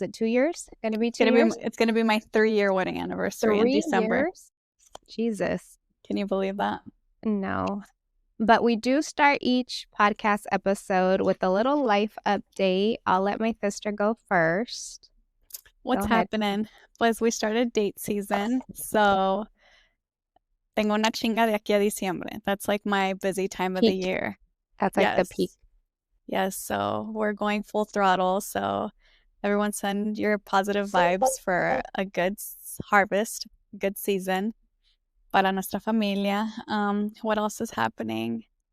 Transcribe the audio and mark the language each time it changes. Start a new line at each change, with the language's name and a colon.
English: Was it 2 years? Gonna be 2 years? It's gonna be my 3-year wedding anniversary in 3 December. years? Jesus. Can you believe that? No. But we do start each podcast episode with a little life update. I'll let my sister go first. What's happening?
Spanish: Pues
English: we started date season, so
Spanish: tengo una chinga de aquí a diciembre.
English: That's like my busy time of the year. That's like the peak. Yes, so we're going full throttle. So everyone send your positive vibes for a good harvest, good season
Spanish: para nuestra familia.
English: What else is happening?